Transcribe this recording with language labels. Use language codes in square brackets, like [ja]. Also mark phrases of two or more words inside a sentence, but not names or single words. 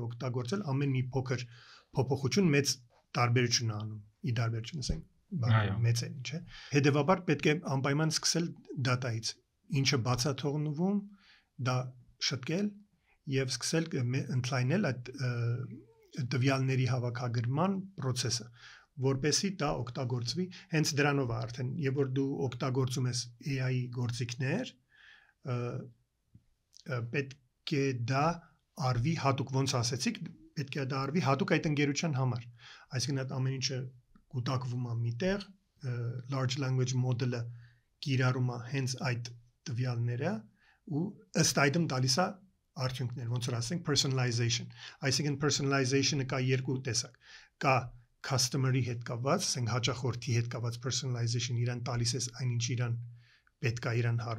[hy] ամեն մի փոքր փոփոխություն մեծ տարբերություն անում, ի տարբերություն ասենք մեծ է, չէ։ Հետևաբար պետք է անպայման սկսել դատայից, ինչը բաց է թողնվում, դա շտկել եւ սկսել ընդլայնել այդ տվյալների հավաքագրման process-ը, որպեսզի դա օգտագործվի հենց դրանով արդեն, եւ որ դու օգտագործում ես AI-ի գործիքներ, պետք է դա արվի հատուկ, ոնց ասեցիք, պետք է դա արվի հատուկ այդ ընկերության համար, այսինքն այդ ամեն ինչը կուտակվում է միտեղ, [en] large language model-ը [hy] կիրառում է հենց այդ տվյալները ու ըստ այդմ տալիս է արդյունքներ, ոնց որ ասենք personalization, այսինքն personalization-ը կա երկու տեսակ, կա customer-ի հետ կապված, ասենք հաճախորդի հետ կապված personalization, իրան տալիս ես այնինչ իրան պետք է իրան հարմար